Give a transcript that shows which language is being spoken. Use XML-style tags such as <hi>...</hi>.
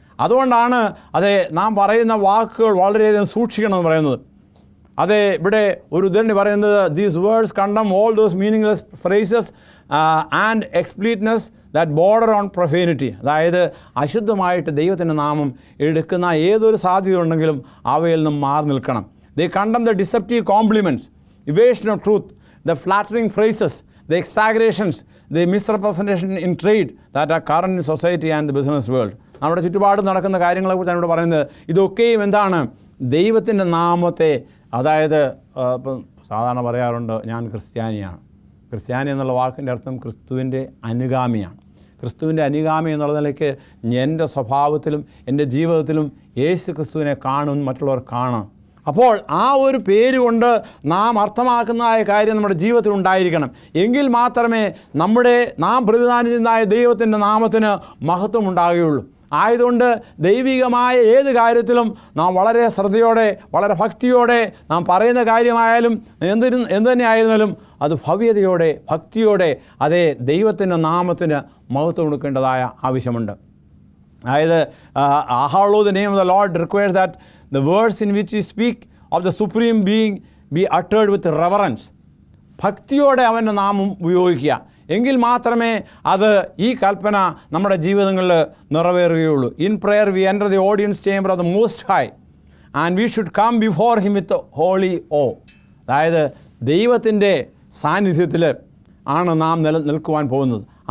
<ml>അതുകൊണ്ടാണ് നാം പറയുന്ന വാക്കുകൾ വളരെയധികം സൂക്ഷിക്കണമെന്ന് പറയുന്നത്. ഇവിടെ ഒരു ഉദാഹരണം പറയുന്നത്,</ml> <en>These words condemn all those meaningless phrases and expletives that border on profanity.</en> <ml>അതായത് അശുദ്ധമായിട്ട് ദൈവത്തിൻ്റെ നാമം എടുക്കുന്ന ഏതൊരു സാധ്യത ഉണ്ടെങ്കിലും അവയിൽ നിന്നും മാറി നിൽക്കണം.</ml> <en>They condemn the deceptive compliments, evasion of truth, the flattering phrases, the exaggerations, the misrepresentation in trade that are current in society and the business world.</en> <ml>നമ്മുടെ ചുറ്റുപാട് നടക്കുന്ന കാര്യങ്ങളെക്കുറിച്ചാണ് ഇവിടെ പറയുന്നത്. ഇതൊക്കെയും എന്താണ്? ദൈവത്തിൻ്റെ നാമത്തെ, അതായത് ഇപ്പം സാധാരണ പറയാറുണ്ട്, ഞാൻ ക്രിസ്ത്യാനിയാണ്. ക്രിസ്ത്യാനി എന്നുള്ള വാക്കിൻ്റെ അർത്ഥം ക്രിസ്തുവിൻ്റെ അനുഗാമിയാണ്. ക്രിസ്തുവിൻ്റെ അനുഗാമി എന്നുള്ള നിലയ്ക്ക് എൻ്റെ സ്വഭാവത്തിലും എൻ്റെ ജീവിതത്തിലും യേശു ക്രിസ്തുവിനെ മറ്റുള്ളവർ കാണാം. അപ്പോൾ ആ ഒരു പേര് കൊണ്ട് നാം അർത്ഥമാക്കുന്നതായ കാര്യം നമ്മുടെ ജീവിതത്തിൽ ഉണ്ടായിരിക്കണം. എങ്കിൽ മാത്രമേ നാം പ്രതിദാനിക്കുന്നതായ ദൈവത്തിൻ്റെ നാമത്തിന് മഹത്വം ഉണ്ടാകുകയുള്ളൂ. ആയതുകൊണ്ട് ദൈവികമായ ഏത് കാര്യത്തിലും നാം വളരെ ശ്രദ്ധയോടെ, വളരെ ഭക്തിയോടെ നാം പറയുന്ന കാര്യമായാലും എന്തു തന്നെയായിരുന്നാലും അത് ഭവ്യതയോടെ, ഭക്തിയോടെ ദൈവത്തിൻ്റെ നാമത്തിന് മഹത്വം കൊടുക്കേണ്ടതായ ആവശ്യമുണ്ട്.</ml> <en>അതായത് hallow the name of the Lord requires that the words in which we speak of the supreme being be uttered with reverence.</en> <ml>ഭക്തിയോടെ അവൻ്റെ നാമം ഉപയോഗിക്കുക. എങ്കിൽ മാത്രമേ ഈ കൽപ്പന നമ്മുടെ ജീവിതങ്ങളിൽ നിറവേറുകയുള്ളൂ.</ml> <en>In prayer we enter the audience chamber of the Most High and we should come before him with holy awe.</en> <ml>അതായത് ദൈവത്തിൻ്റെ സാന്നിധ്യത്തിൽ ആണ് നാം നിൽക്കുവാൻ പോകുന്നത്.</ml>